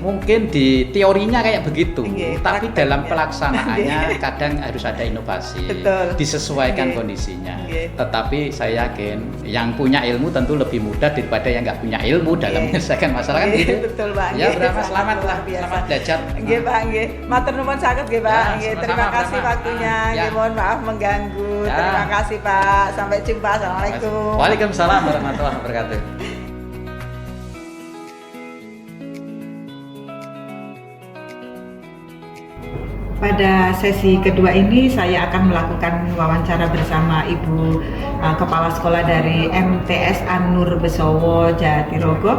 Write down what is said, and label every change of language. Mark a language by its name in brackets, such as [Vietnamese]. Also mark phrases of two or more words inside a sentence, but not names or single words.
[Indonesian] Mungkin di teorinya kayak begitu, Nggih, tapi dalam prakteknya. pelaksanaannya Nggih. kadang harus ada inovasi, Betul. disesuaikan Nggih. kondisinya. Nggih. Tetapi saya yakin yang punya ilmu tentu lebih mudah daripada yang nggak punya ilmu dalam Nggih. menyelesaikan masalah kan Nggih, gitu. betul, Pak. Ya, Nggih, Brahma sangat selamat lah, luar biasa. selamat belajar. [Javanese] Nggih, Pak, nggih. Matur nuwun sangat nggih, Pak. [Indonesian] Ya, Nggih, sama-sama, terima kasih Brahma. waktunya. Ya. Nggih, mohon maaf mengganggu. Ya. Terima kasih, Pak. Sampai jumpa. Assalamualaikum. [Arabic] Waalaikumsalam warahmatullahi wabarakatuh. [Indonesian] Pada sesi kedua ini saya akan melakukan wawancara bersama Ibu Kepala Sekolah dari MTS An-Nur Besowo Jatirogo.